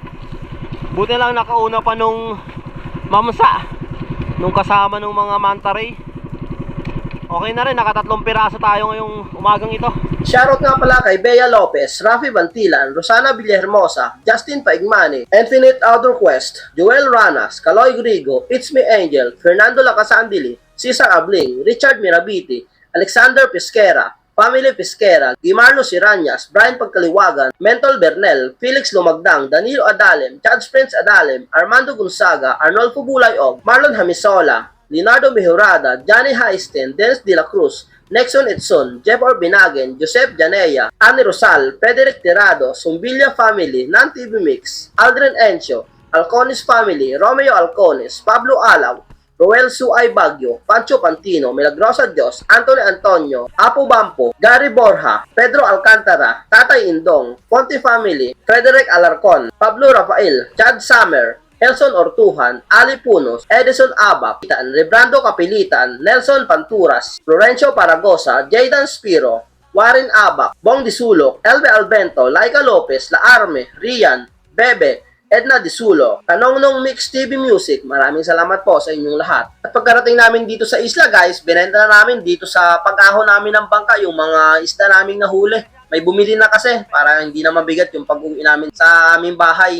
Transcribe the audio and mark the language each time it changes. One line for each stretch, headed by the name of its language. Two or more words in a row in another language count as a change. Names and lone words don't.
Filipino: Buti lang nakauna pa nung mamsa, nung kasama nung mga manta ray. Okay na rin, nakatatlong piraso tayo ngayong umagang ito. Shoutout nga pala kay Bea Lopez, Rafi Bantilan, Rosana Villahermosa, Justin Paigmani, Infinite Outdoor Quest, Joel Ranas, Kaloy Grigo, It's Me Angel, Fernando Lacasandili, Cesar Abling, Richard Mirabiti, Alexander Pesquera, Family Pesquera, Gimarlo Siranyas, Brian Pagkaliwagan, Mentol Bernel, Felix Lumagdang, Danilo Adalem, Chad Prince Adalem, Armando Gonzaga, Arnolfo Bulayog, Marlon Hamisola, Leonardo Mejorada, Johnny Haisten, Dennis De La Cruz, Nexon Edson, Jeff Orbinagen, Joseph Janea, Annie Rosal, Frederick Tirado, Sumbilla Family, Nan TV Mix, Aldrin Encho, Alcones Family, Romeo Alcones, Pablo Alaw, Roel Suay Bagyo, Pancho Pantino, Milagrosa Dios, Anthony Antonio, Apo Bampo, Gary Borja, Pedro Alcantara, Tatay Indong, Ponte Family, Frederick Alarcon, Pablo Rafael, Chad Summer, Nelson Ortuhan, Ali Punos, Edison Abak, Rebrando Kapilitan, Nelson Panturas, Florencio Paragosa, Jaydan Spiro, Warren Abak, Bong Disulok, Elbe Albento, Laika Lopez, La Arme, Rian, Bebe, Edna Disulo, Kanongnong Mix TV Music, maraming salamat po sa inyong lahat. At pagkarating namin dito sa isla guys, binenta na namin dito sa pag-ahon namin ng bangka yung mga isda naming nahuli. May bumili na kasi para hindi na mabigat yung pag-uwi namin sa aming bahay.